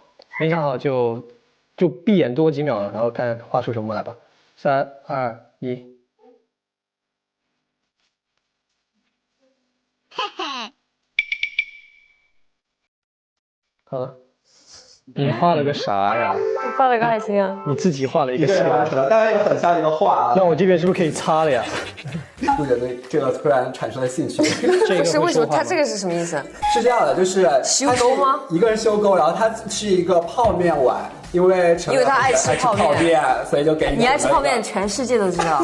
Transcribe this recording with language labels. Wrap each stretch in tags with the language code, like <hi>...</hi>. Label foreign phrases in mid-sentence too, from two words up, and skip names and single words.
<zh>沒想好就閉眼多幾秒，然後看畫出什麼來吧。3、2、1。好了，你畫了個啥呀？我畫了個愛心啊。你自己畫了一個啥？當然也很像一個畫。那我這邊是不是可以擦了呀？杜姐对這個突然產生了興趣。這個是為什麼？它這個是什麼意思？是這樣的，就是修溝嗎？一個是修溝，然後它是一個泡面碗，因為他愛吃泡面，所以就給你。你愛吃泡面，全世界都知道。</zh>